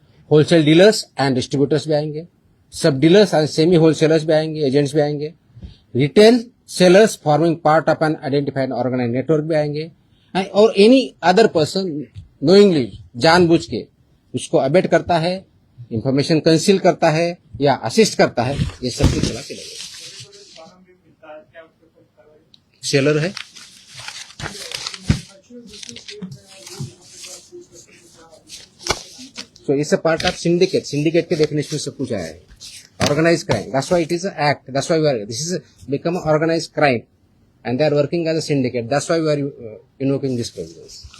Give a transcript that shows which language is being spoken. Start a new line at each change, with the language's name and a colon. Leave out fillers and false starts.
Hindi: Wholesale dealers and distributors भी आएंगे, सब डीलर्स एंड सेमी होलसेलर्स भी आएंगे, एजेंट्स भी आएंगे,
English: retail sellers forming part of an identified organize network
Hindi: भी आएंगे, और
English: any other person knowingly,
Hindi: जानबूझ के उसको अबेट करता है, इंफॉर्मेशन कंसील करता है या असिस्ट करता है, ये सब कुछ चला के लगेगा। सेलर है,
English: so it's a part of syndicate
Hindi: के definition में सब कुछ आया है।
English: Organized crime, that's why it is an act, that's why this is become an organized crime and they are working as a syndicate, that's why we are invoking these provisions.